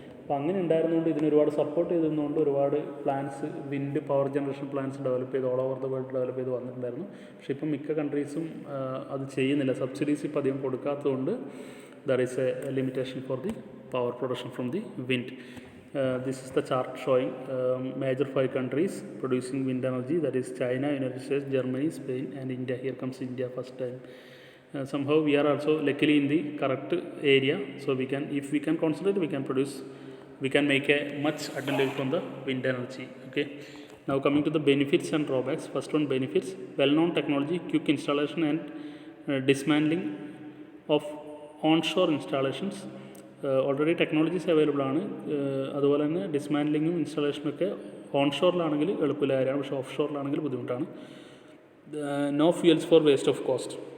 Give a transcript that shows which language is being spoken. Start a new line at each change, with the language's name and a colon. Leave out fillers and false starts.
Malayalam: അപ്പോൾ അങ്ങനെ ഉണ്ടായിരുന്നുകൊണ്ട് ഇതിന് ഒരുപാട് സപ്പോർട്ട് ചെയ്തിരുന്നുകൊണ്ട് ഒരുപാട് plans, wind power generation plans develop ചെയ്ത്
English: all over the world
Malayalam: develop ചെയ്ത് വന്നിട്ടുണ്ടായിരുന്നു. പക്ഷേ ഇപ്പം മിക്ക കൺട്രീസും അത് ചെയ്യുന്നില്ല. സബ്സിഡീസ് ഇപ്പം അധികം കൊടുക്കാത്തതുകൊണ്ട്
English: There is a limitation for the power production from the wind. This is the chart showing major 5 countries producing wind energy, that is China, United States, Germany, Spain and India. Here comes India first time. Somehow we are also luckily in the correct area, so if we can concentrate, we can make a much advantage from the wind energy. Okay. Now coming to the benefits and drawbacks. First one, benefits: well-known technology, quick installation and dismantling of onshore installations.
Malayalam: Already technologies available ആണ്. അതുപോലെ തന്നെ ഡിസ്മാൻഡ്ലിങ്ങും ഇൻസ്റ്റാളേഷനൊക്കെ ഓൺഷോറിലാണെങ്കിൽ എളുപ്പമുള്ള കാര്യമാണ്, പക്ഷേ of ഷോറിലാണെങ്കിൽ ബുദ്ധിമുട്ടാണ്.
English: No fuels for waste of cost.